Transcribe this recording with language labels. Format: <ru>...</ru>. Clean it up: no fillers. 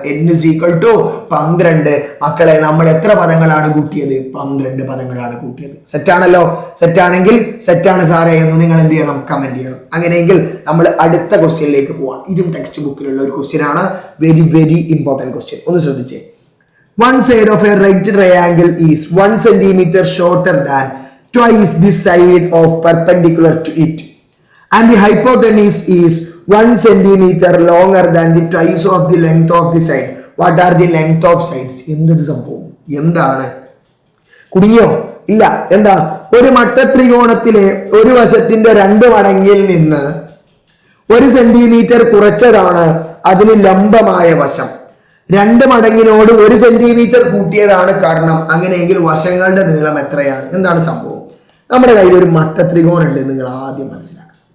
<en>n is equal to 12.</en> <ml>മക്കളെ, നമ്മൾ എത്ര പദങ്ങളാണ് കൂട്ടിയത്? 12 പദങ്ങളാണ് കൂട്ടിയത്. സെറ്റാണല്ലോ. സെറ്റാണെങ്കിൽ സെറ്റാണ് സാറേ എന്ന് നിങ്ങൾ എന്ത് ചെയ്യണം? കമന്റ് ചെയ്യണം. അങ്ങനെയെങ്കിൽ നമ്മൾ അടുത്ത ക്വസ്റ്റ്യനിലേക്ക് പോവാം. ഇതും ടെക്സ്റ്റ് ബുക്കിലുള്ള ഒരു ക്വസ്റ്റ്യൻ ആണ്. Very very important question. ഒന്ന് ശ്രദ്ധിച്ചേ.</ml> <en>One side of a right triangle is 1 centimeter shorter than twice the side of perpendicular to it, and the hypotenuse is 1 centimeter longer than the twice of the length of the side. What are the length of sides?</en> <ml>എന്ത് സംഭവം? എന്താണ്? കുടുങ്ങിയോ? ഇല്ല. എന്താ? ഒരു മട്ടത്രികോണത്തിലെ ഒരു വശത്തിന്റെ 2 മടങ്ങിൽ നിന്ന് 1 centimetre കുറച്ചതാണ് അതിന് ലംബമായ വശം. 2 മടങ്ങിനോട് 1 സെന്റിമീറ്റർ കൂട്ടിയതാണ് കർണം. അങ്ങനെയെങ്കിൽ വശങ്ങളുടെ നീളം എത്രയാണ്? എന്താണ് സംഭവം? നമ്മുടെ കയ്യിൽ ഒരു മട്ടത്രികോണം ഉണ്ട്. നിങ്ങൾ ആദ്യം മനസ്സിലാക്കണം.</ml>